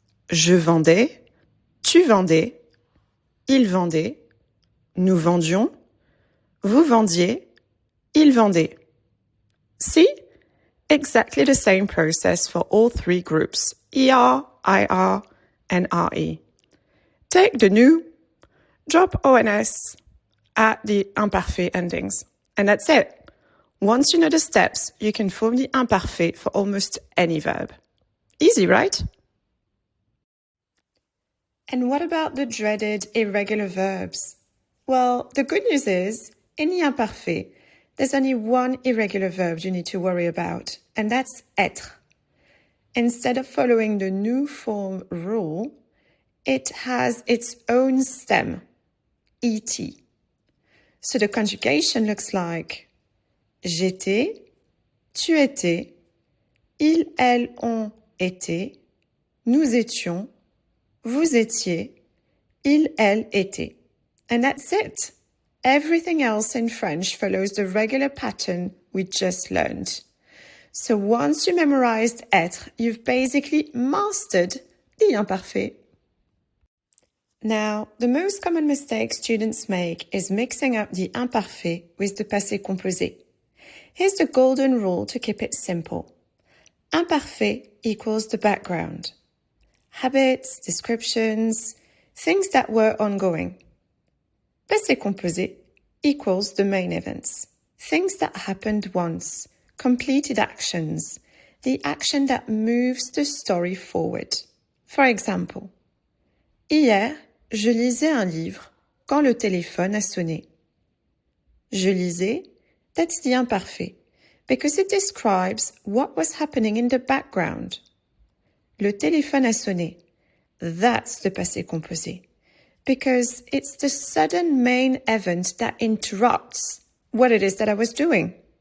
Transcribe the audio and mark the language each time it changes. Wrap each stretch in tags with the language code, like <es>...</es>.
<fr>Je vendais, tu vendais, il vendait, nous vendions, vous vendiez, il vendait.</fr> <en>See? Exactly the same process for all three groups, ER, IR, and RE. Take the nous, drop ONS, add the imparfait endings. And that's it. Once you know the steps, you can form the imparfait for almost any verb. Easy, right? And what about the dreaded irregular verbs? Well, the good news is, in the imparfait, there's only one irregular verb you need to worry about, and that's être. Instead of following the nous form rule, it has its own stem, et. So the conjugation looks like</en> <fr>j'étais, tu étais, il, elle, on était, nous étions, vous étiez, il, elle était.</fr> <en>And that's it. Everything else in French follows the regular pattern we just learned. So once you memorized être, you've basically mastered the imparfait. Now, the most common mistake students make is mixing up the imparfait with the passé composé. Here's the golden rule to keep it simple. Imparfait equals the background. Habits, descriptions, things that were ongoing. Passé composé equals the main events. things that happened once, completed actions, the action that moves the story forward. For example,</en> <fr>hier, je lisais un livre quand le téléphone a sonné. Je lisais,</fr> <en>that's the imparfait, because it describes what was happening in the background.</en> <fr>Le téléphone a sonné,</fr> <en>that's the passé composé, because it's the sudden main event that interrupts what it is that I was doing.</en>